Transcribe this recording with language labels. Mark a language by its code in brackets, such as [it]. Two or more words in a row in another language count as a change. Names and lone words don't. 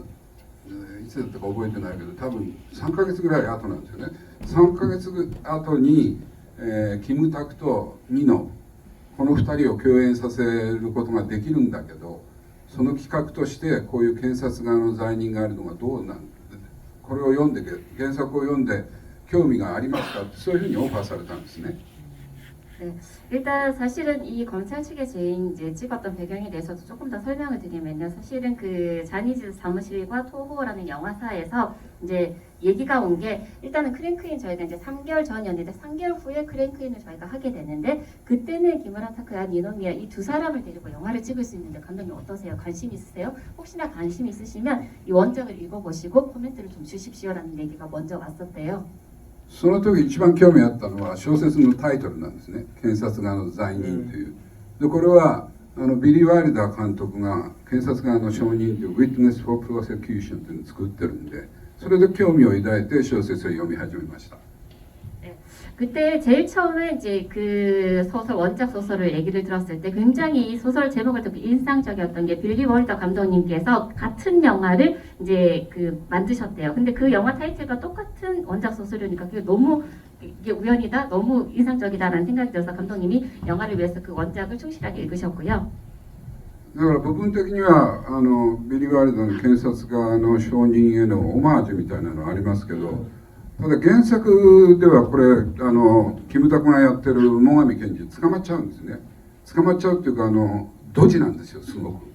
[ja] いつだったか覚えてないけど多分3ヶ月ぐらい後なんですよね。3ヶ月後に、キムタクとミノこの2人を共演させることができるんだけどその企画としてこういう検察側の罪人があるのがどうなんこれを読んで原作を読んで興味がありますかそういうふうにオファーされたんですね。 [ko] 네, 일단 사실은 이 검찰 측의 죄인 이제 찍었던 배경에 대해서도 조금 더 설명을 드리면요. 사실은 그 자니즈 사무실과 토호라는 영화사에서 이제 얘기가 온 게 일단은 크랭크인 저희가 이제 3개월 전이었는데 3개월 후에 크랭크인을 저희가 하게 되는데 그때는 기무라 타크야 니노미야 이 두 사람을 데리고 영화를 찍을 수 있는데 감독님 어떠세요? 관심 있으세요? 혹시나 관심 있으시면 이 원작을 읽어보시고 코멘트를 좀 주십시오라는 얘기가 먼저 왔었대요. [ja] その時一番興味あったのは小説のタイトルなんですね。検察側の罪人という。でこれはビリー・ワイルダー監督が検察側の証人という Witness for Prosecution というのを作ってるんでそれで興味を抱いて小説を読み始めました。 [ko] 그때 제일 처음에 이제 그 소설 원작 소설을 얘기를 들었을 때 굉장히 이 소설 제목을 듣고 인상적이었던 게 빌리 월더 감독님께서 같은 영화를 이제 그 만드셨대요. 근데 그 영화 타이틀과 똑같은 원작 소설이니까 그게 너무 이게 우연이다, 너무 인상적이다라는 생각이 들어서 감독님이 영화를 위해서 그 원작을 충실하게 읽으셨고요. [ja] だから部分的にはビリー・ワイルダーの検察側の証人へのオマージュみたいなのはありますけどただ原作ではこれキムタクがやってる最上検事捕まっちゃうんですね。捕まっちゃうっていうかドジなんですよすごく。